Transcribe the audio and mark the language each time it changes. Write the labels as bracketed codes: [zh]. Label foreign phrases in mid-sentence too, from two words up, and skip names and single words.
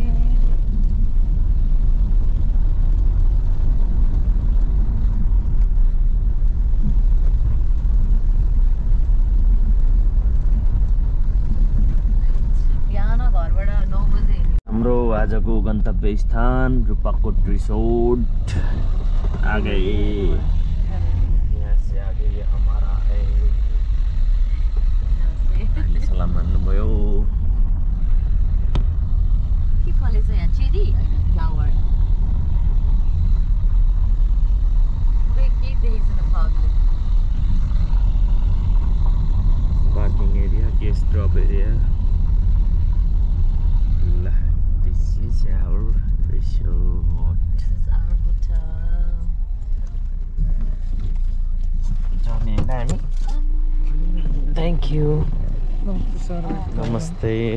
[ne] हाम्रो आजको गन्तव्य स्थान रूपाकोट रिसोर्ट [hi] आ गए यहाँ से आगे ये हमारा है [ne] सलाम भन्नुभयो के फलेछ यहाँ [en] cherry flower [ne] पुरै केही देखेको छैन फगले [en] parking area guest drop area This is our resort. This is our hotel. Johnny and Amy. Thank you. Namaste.